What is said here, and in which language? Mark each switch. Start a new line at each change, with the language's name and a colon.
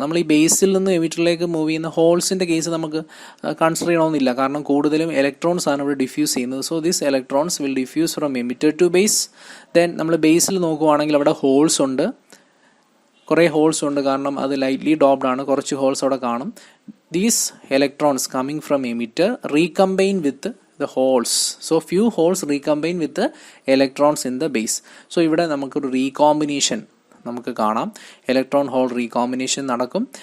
Malayalam: നമ്മൾ ഈ ബേസിൽ നിന്ന് എമിറ്ററിലേക്ക് മൂവ് ചെയ്യുന്ന ഹോൾസിൻ്റെ കേസ് നമുക്ക് കൺസിഡർ ചെയ്യണമെന്നില്ല, കാരണം കൂടുതലും ഇലക്ട്രോൺസ് ആണ് ഇവിടെ ഡിഫ്യൂസ് ചെയ്യുന്നത്.
English: So this electrons will diffuse from emitter to base.
Malayalam: Then നമ്മൾ ബേസിൽ നോക്കുവാണെങ്കിൽ അവിടെ ഹോൾസ് ഉണ്ട്, കുറേ ഹോൾസ് ഉണ്ട്, കാരണം അത് ലൈറ്റ്ലി ഡോപ്ഡ് ആണ്, കുറച്ച് ഹോൾസ് അവിടെ കാണും.
English: These electrons coming from emitter recombine with the holes. So few holes recombine with the electrons in the base.
Malayalam: So ഇവിടെ നമുക്കൊരു റീകോമ്പിനേഷൻ നമുക്ക് കാണാം, ഇലക്ട്രോൺ ഹോൾ റീകോമ്പിനേഷൻ നടക്കും.